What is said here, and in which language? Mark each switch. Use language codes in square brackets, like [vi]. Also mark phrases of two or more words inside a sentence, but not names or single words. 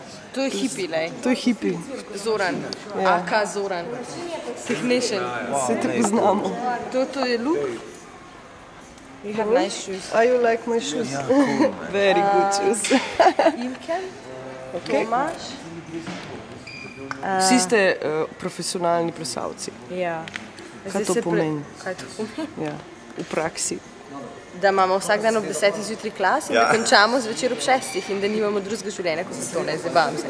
[sl] To je hipi, lej. To je hipi. [en] Zoran. Aka Zoran. Technician. [sl] Vse te poznamo. To je [en] Luke. You have nice shoes. You like my shoes? Very good shoes. Ilken. Tomaš. [sl] Vsi ste profesionalni plesalci. Ja. Kaj to pomeni? Kaj to pomeni? Ja, v praksi. Da imamo vsak dan ob 10. zjutraj klas in da končamo zvečer ob 6. in da nimamo drugega življenja, kot se to ne zabavam se.